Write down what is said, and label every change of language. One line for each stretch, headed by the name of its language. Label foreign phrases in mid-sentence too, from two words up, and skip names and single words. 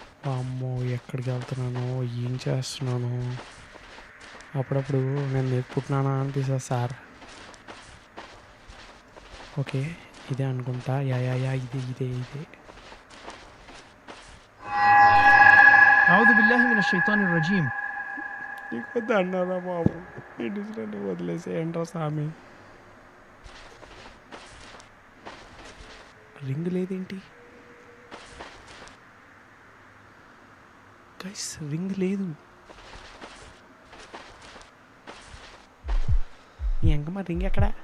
Telugu: అమ్మో ఎక్కడికి వెళ్తున్నాను, ఏం చేస్తున్నాను, అప్పుడప్పుడు నేను నేర్పుతున్నానా అనిపిస్తుంది సార్. ఓకే, ఇదే అనుకుంటా. యా యా యా ఇదే ఇదే ఇదే.
Arabic: أعوذ بالله من الشيطان الرجيم.
Telugu: నీకు వద్దు అన్నారా బాబు, ఇంటిని వదిలేసేయండి స్వామి. రింగ్ లేదేంటి గైస్, రింగ్ లేదు. ఈ ఎంకమ్మ రింగ్ ఎక్కడ?